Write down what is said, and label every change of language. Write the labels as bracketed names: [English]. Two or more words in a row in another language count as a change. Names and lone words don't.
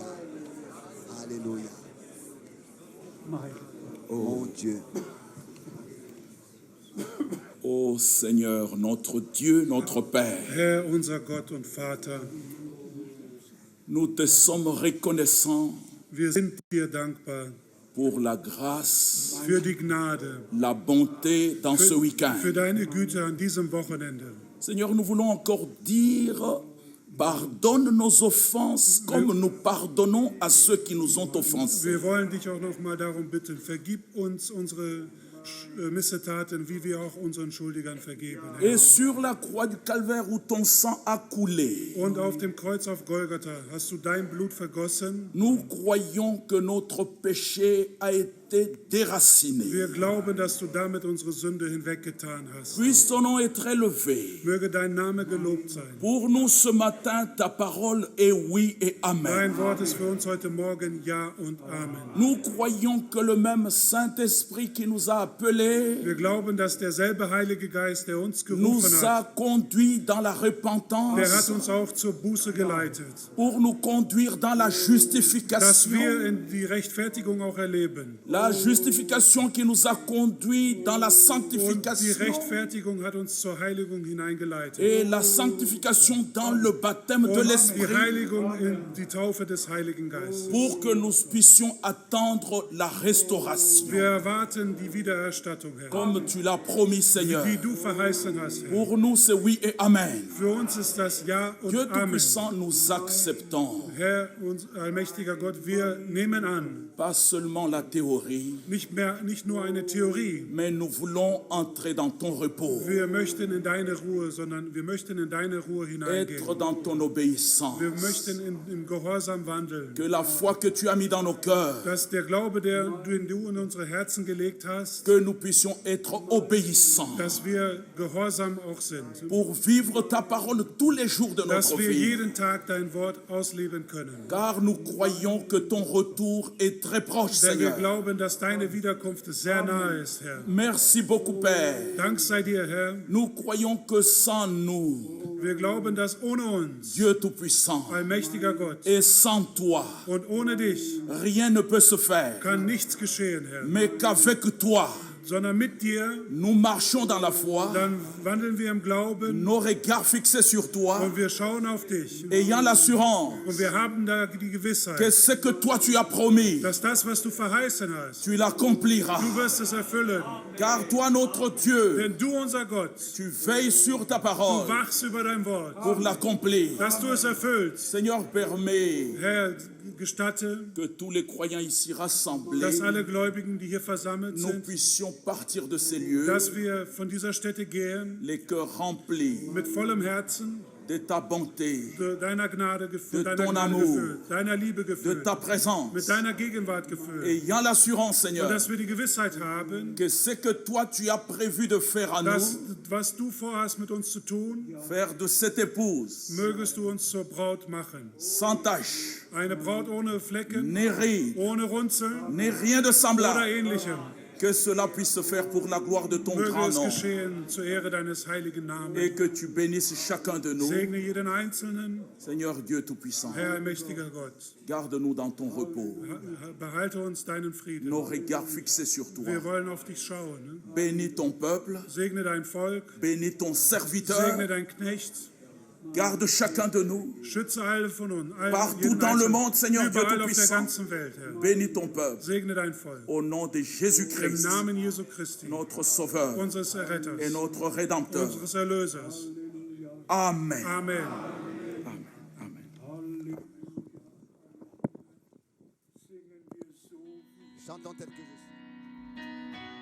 [French] Alléluia. Oh mon Dieu. Ô Seigneur, notre Dieu, notre Père, [German] Herr, unser Gott und Vater, [French] nous te sommes reconnaissants [German] wir sind dir dankbar [French] pour la grâce, [German] für die Gnade, [French] la bonté dans ce week-end. [German] für deine Güte an diesem Wochenende. [French] Seigneur, nous voulons encore dire, pardonne nos offenses comme nous pardonnons à ceux qui nous ont offensés. [German] Wir wollen dich auch noch mal darum bitten, vergib uns unsere Missetaten, wie wir auch unseren Schuldigern vergeben. [French] Et sur la croix du Calvaire où ton sang a coulé, [German] Und auf dem Kreuz auf Golgatha hast du dein Blut vergossen. [French] nous croyons que notre péché a été déraciné. [German] Wir glauben, dass du damit unsere Sünde hinweggetan hast. [French] Puisse ton nom être élevé. [German] Möge dein Name gelobt sein. [French] Pour nous ce matin, ta parole est oui et amen. [German] Dein Wort ist für uns heute Morgen Ja und Amen. [French] Nous croyons que le même Saint-Esprit qui nous a appelés [German] Wir glauben, dass derselbe Heilige Geist, der uns [French] nous [German] gerufen [French] a [German] hat, [French] conduits dans la [German] der hat [French] repentance [German] uns auch zur Buße geleitet, [French] pour nous conduire dans la [German] dass [French] justification. [German] wir in die Rechtfertigung auch erleben. [French] La justification qui nous a conduits dans la [German] Und die [French] sanctification [German] Rechtfertigung hat uns zur Heiligung hineingeleitet. [French] et la sanctification dans le baptême de [German] Und die [French] l'Esprit [German] Heiligung in die Taufe des Heiligen Geistes. [French] pour que nous puissions attendre la restauration. [German] Wir erwarten die Wiedererstattung, Herr, [French] Comme tu l'as promis, Seigneur. [German] wie du verheißen hast, Herr. [French] Pour nous, c'est oui et amen. [German] Für uns ist das Ja und [French] Dieu [German] Amen. [French] Tout-Puissant, nous acceptons [German] Herr, uns allmächtiger Gott, wir nehmen an, [French] pas seulement la théorie, [German] nicht nur eine Theorie. [French] mais nous voulons entrer dans ton repos, [German] Wir möchten in deine Ruhe, sondern wir möchten in deine Ruhe hineingehen. [French] être dans ton obéissance. [German] Wir möchten im Gehorsam wandeln. [French] Que la foi que tu as mis dans nos cœurs, [German] Dass der Glaube, den du in unsere Herzen gelegt hast, [French] que nous puissions être obéissants [German] dass wir gehorsam auch sind. [French] pour vivre ta parole tous les jours de [German] Dass [French] notre [German] wir [French] vie. [German] jeden Tag dein Wort ausleben können. [French] Car nous croyons que ton retour est très proche, [German] Denn wir [French] Seigneur. [German] glauben, dass deine Wiederkunft sehr nahe ist, Herr. [French] Merci beaucoup, Père. [German] Dank sei dir, Herr. [French] Nous croyons que sans nous, [German] Wir glauben, dass ohne uns, [French] Dieu Tout-Puissant, [German] allmächtiger Gott, [French] et sans toi, [German] und ohne dich [French] rien ne peut se faire. [German] kann nichts geschehen, Herr. [French] Mais qu'avec toi, [German] Sondern mit dir, [French] nous marchons dans la foi, [German] dann wandeln wir im Glauben [French] nos regards fixés sur toi, [German] und wir schauen auf dich. [French] ayant l'assurance [German] Und wir haben da die [French] que [German] Gewissheit, [French] ce que toi tu as promis, [German] dass das, was du verheißen hast, [French] tu l'accompliras. [German] du wirst es erfüllen. [French] Car toi, notre Dieu, [German] Denn du, unser Gott, [French] tu veilles sur ta [German] du [French] parole [German] wachst über dein Wort, [French] pour l'accomplir. [German] dass du es erfüllst. [French] Seigneur, permets [German] Herr, gestatte, [French] que tous les croyants ici rassemblés, [German] dass alle Gläubigen, die hier versammelt [French] nous [German] sind, [French] puissions partir de ces lieux, [German] dass wir von dieser Stätte gehen, [French] les cœurs remplis [German] mit vollem Herzen, [French] de ta bonté, [German] deiner Gnade gefüllt, [French] De [German] deiner [French] ton [German] Gnade [French] amour, [German] gefüllt, deiner Liebe [French] de [German] gefüllt, [French] ta présence, [German] mit deiner Gegenwart gefüllt. [French] ayant l'assurance, [German] Und [French] Seigneur, [German] dass wir die Gewissheit haben, [French] que ce que toi tu as prévu de faire à [German] dass [French] nous, [German] was du vorhast mit uns zu tun, [French] faire de cette épouse [German] mögest du uns zur Braut machen. [French] sans tache, [German] Eine Braut ohne Flecken, [French] ni ride, [German] ohne Runzel [French] ni rien de [German] oder [French] semblable, [German] ähnlichem. [French] que cela puisse se faire pour la gloire de ton [German] Möge [French] grand [German] es [French] nom [German] geschehen zur Ehre deines heiligen Namens. [French] et que tu bénisses chacun de nous. [German] Segne jeden Einzelnen, [French] Seigneur Dieu Tout-Puissant, [German] Herr allmächtiger Gott. [French] garde-nous dans ton repos, [German] Behalte uns deinen Frieden. [French] nos regards fixés sur toi. [German] Wir wollen auf dich schauen. [French] Bénis ton peuple, [German] Segne dein Volk, [French] bénis ton serviteur, [German] segne dein Knecht, [French] garde chacun de nous, [German] schütze alle von uns, [French] partout [German] jeden [French] dans le [German] Einzelnen, [French] monde, Seigneur Dieu [German] überall auf der [French] Tout-Puissant. [German] ganzen Welt, Herr. [French] Bénis ton peuple, [German] Segne dein Volk. [French] au nom de [German] Im [French] Jésus-Christ, [German] Namen Jesu Christi, [French] notre Sauveur [German] unseres Erretters, [French] et notre Rédempteur. [German] unseres Erlösers. [French] Amen. [German] Amen. [French] Amen. Amen. Chantons tel que je suis.